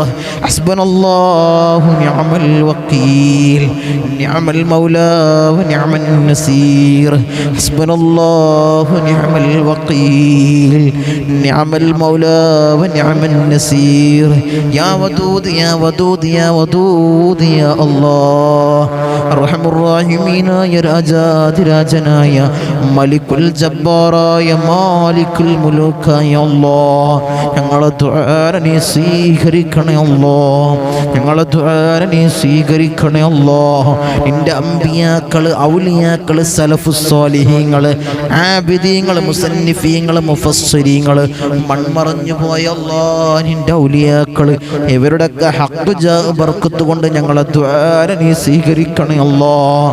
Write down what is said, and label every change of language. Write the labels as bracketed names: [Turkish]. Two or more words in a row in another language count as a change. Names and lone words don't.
[Arabic] حسبنا الله ونعم الوكيل، نعم المولى ونعم النصير. حسبنا الله ونعم الوكيل، نعم المولى ونعم النصير. يا ودود يا ودود يا ودود يا الله. أرحم الراحمين يا [Malayalam] രാജാതിരാജനായ മലിക്കുൽ ജബ്ബാറായ മാലിക്കുൽ മുലൂക്കായ അല്ലാഹ്, ഞങ്ങളെ ദുആ നീ സ്വീകരിക്കണേ അല്ലാഹ്, ഞങ്ങളെ ദുആ നീ സ്വീകരിക്കണേ അല്ലാഹ്. നിന്റെ അമ്പിയാക്കള്, ഔലിയാക്കള്, സലഫുസ് സ്വാലിഹീങ്ങള്, ആബിദീങ്ങള്, മുസന്നിഫീങ്ങള്, മുഫസ്സിരീങ്ങള്, മൺമറഞ്ഞു പോയ അല്ലാഹ് നിന്റെ ഔലിയാക്കള്, ഇവരുടെയൊക്കെ ഹഖ് ജാഹ് ബർക്കത്ത് കൊണ്ട് ഞങ്ങളെ ദുആ നീ സ്വീകരിക്കണേ അല്ലാഹ്.